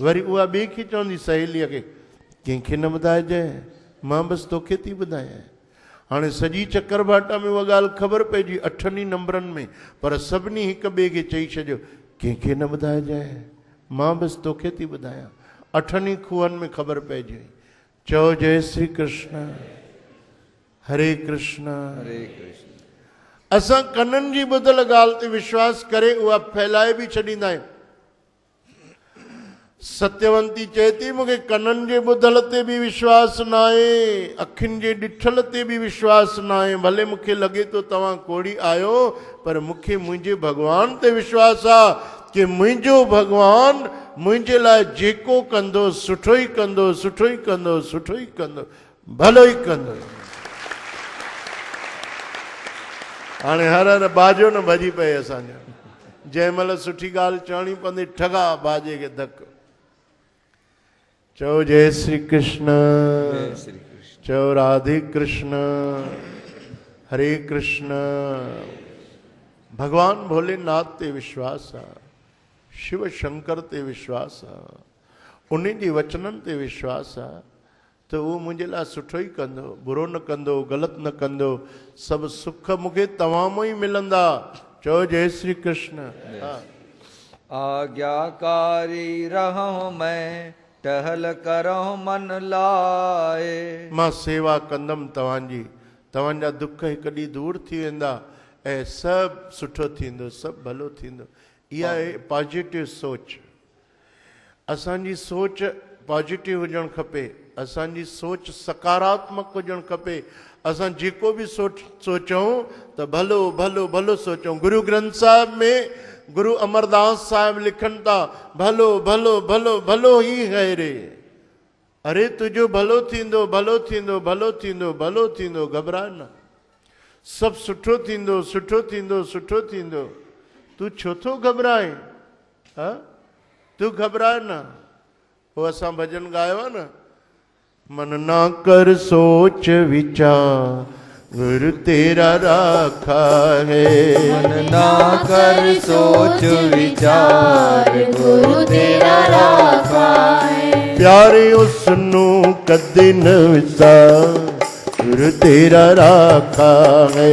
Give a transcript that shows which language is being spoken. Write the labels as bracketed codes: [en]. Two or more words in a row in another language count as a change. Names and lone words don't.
[sd] वरी उहा ॿिए खे चवंदी सहेलीअ खे, कंहिंखे न ॿुधाइजांइ, मां बसि तोखे थी ॿुधायां। हाणे सॼी चकरभाटा में उहा ॻाल्हि ख़बर पइजी 8 नंबरनि में, पर सभिनी हिक ॿिए खे चई छॾियो कंहिंखे न ॿुधाइजांइ, मां बसि तोखे थी ॿुधायां। 8 खूहनि में ख़बर पइजी वई। चओ जय श्री कृष्ण, हरे कृष्ण, हरे कृष्ण। असां कननि जी ॿुधल ॻाल्हि ते विश्वास करे उहा फैलाए बि छॾींदा आहियूं। सत्यवंती चए थी मूंखे कननि जे ॿुधल ते बि विश्वास न आहे, अखियुनि जे ॾिठल ते बि विश्वास न आहे। भले मूंखे लॻे थो तव्हां कोड़ी आहियो, पर मूंखे मुंहिंजे भॻवान ते विश्वास आहे कि मुंहिंजो भॻवान मुंहिंजे लाइ जेको कंदो सुठो ई कंदो, सुठो ई कंदो, सुठो ई कंदो, भलो ई कंदो। हाणे हर हर बाजो न भॼी पए असांजो। जंहिं महिल सुठी ॻाल्हि चवणी पवंदी ठगा बाजे खे धक। चओ जय श्री कृष्ण, जय श्री कृष्ण। चओ राधे कृष्ण, हरे कृष्ण। भगवान भोलेनाथ ते विश्वास आहे, शिव शंकर ते विश्वास आहे, उन जे वचननि ते विश्वास आहे त उहो मुंहिंजे लाइ सुठो ई कंदो, बुरो न कंदो, ग़लति न कंदो। सभु सुख मूंखे तव्हां मां ई मिलंदा। चओ जय श्री कृष्ण। [hi] आज्ञाकारी रहूं मैं, टहल करूं मन लाए। [sd] मां सेवा कंदमि तव्हांजी, तव्हांजा दुख हिकु ॾींहुं दूरि थी वेंदा ऐं सभु सुठो थींदो, सभु भलो थींदो। इहा आहे पॉजिटिव सोच। असांजी सोच पॉजिटिव हुजणु खपे, असांजी सोच सकारात्मक हुजणु खपे। असां जेको बि सोचूं त भलो भलो भलो सोचूं। गुरु ग्रंथ साहिब में गुरु अमरदास साहिब लिखनि था भलो भलो भलो भलो ही है रे। अरे तुझो भलो थींदो भलो थींदो भलो थींदो भलो थींदो, घबरा न। सभु सुठो थींदो सुठो थींदो सुठो थींदो। तू छो थो घबराए? हा, तू घबराए न। वो असां भजन गायो आहे न, [hi] मन ना कर सोच विचार गुरु तेरा राखा है। मन ना कर सोच विचार गुरु तेरा राखा है। [pa] प्यारे उसनु कदे न विसार गुरु तेरा राखा है।